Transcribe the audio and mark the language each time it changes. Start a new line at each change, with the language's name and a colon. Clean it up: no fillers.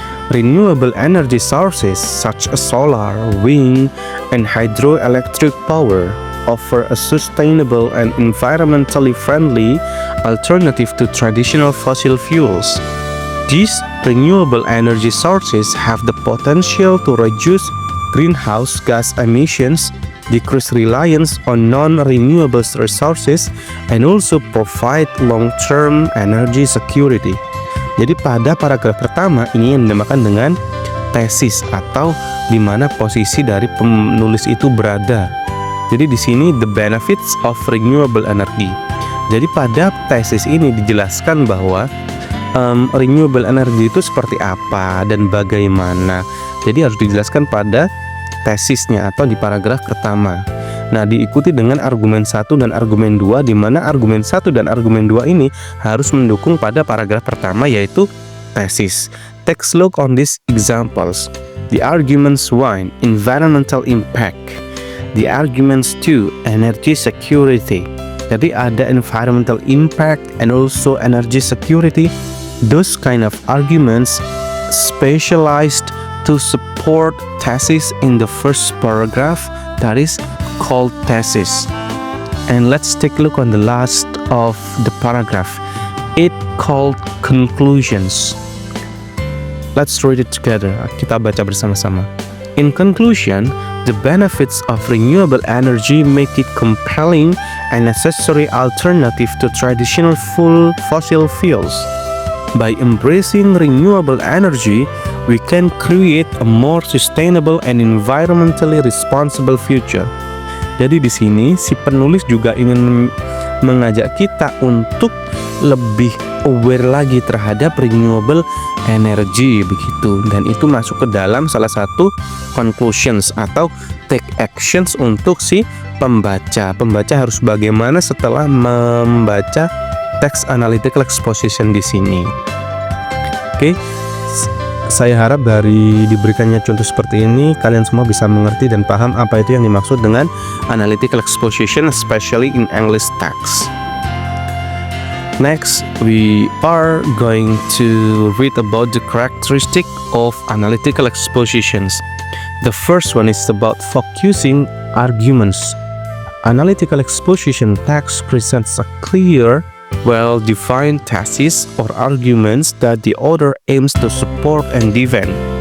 English: Renewable energy sources such as solar, wind, and hydroelectric power offer a sustainable and environmentally friendly alternative to traditional fossil fuels. These renewable energy sources have the potential to reduce greenhouse gas emissions, decrease reliance on non-renewable resources, and also provide long-term energy security.
Indonesian: Jadi pada paragraf pertama ini yang dinamakan dengan tesis atau di mana posisi dari penulis itu berada. Jadi di sini
English: the benefits of renewable energy.
Indonesian: Jadi pada tesis ini dijelaskan bahwa renewable energy itu seperti apa dan bagaimana. Jadi harus dijelaskan pada tesisnya atau di paragraf pertama. Nah, diikuti dengan argumen 1 dan argumen 2, di mana argumen 1 dan argumen 2 ini harus mendukung pada paragraf pertama yaitu tesis.
English: Take a look on these examples. The arguments 1, environmental impact. The arguments 2, energy security.
Indonesian: Jadi ada
English: environmental impact and also energy security. Those kind of arguments specialized to support thesis in the first paragraph, that is called thesis. And let's take a look on the last of the paragraph. It called conclusions. Let's read it together.
Indonesian: Kita baca bersama-sama.
English: In conclusion, The benefits of renewable energy make it compelling and necessary alternative to traditional fossil fuels. By embracing renewable energy, we can create a more sustainable and environmentally responsible future.
Indonesian: Jadi di sini si penulis juga ingin mengajak kita untuk lebih aware lagi terhadap renewable energy begitu, dan itu masuk ke dalam salah satu conclusions atau take actions untuk si pembaca. Pembaca harus bagaimana setelah membaca text analytical exposition di sini. Oke, saya harap dari diberikannya contoh seperti ini kalian semua bisa mengerti dan paham apa itu yang dimaksud dengan analytical exposition,
English: especially in English text. Next, we are going to read about the characteristic of analytical expositions. The first one is about focusing arguments. Analytical exposition text presents a clear, well-defined thesis or arguments that the author aims to support and defend.